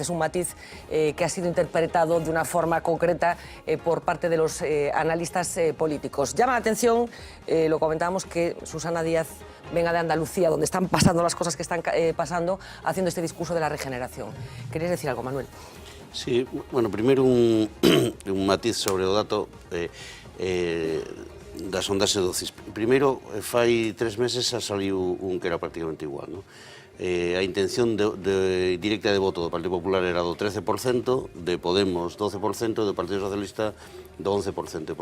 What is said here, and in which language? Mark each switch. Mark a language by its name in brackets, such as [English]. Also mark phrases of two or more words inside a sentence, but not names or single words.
[Spanish] Es un matiz que ha sido interpretado de una forma concreta por parte de los analistas políticos. Llama la atención, lo comentábamos, que Susana Díaz venga de Andalucía, donde están pasando las cosas que están pasando, haciendo este discurso de la regeneración. ¿Querías decir algo, Manuel? [Galician] Sí, bueno, primeiro un matiz sobre o dato da sondaxe do CIS. Primeiro, fai 3 meses xa saliu un que era prácticamente igual, non? A intención directa de voto do Partido Popular era do 13%, de Podemos 12%, do Partido Socialista do 11%.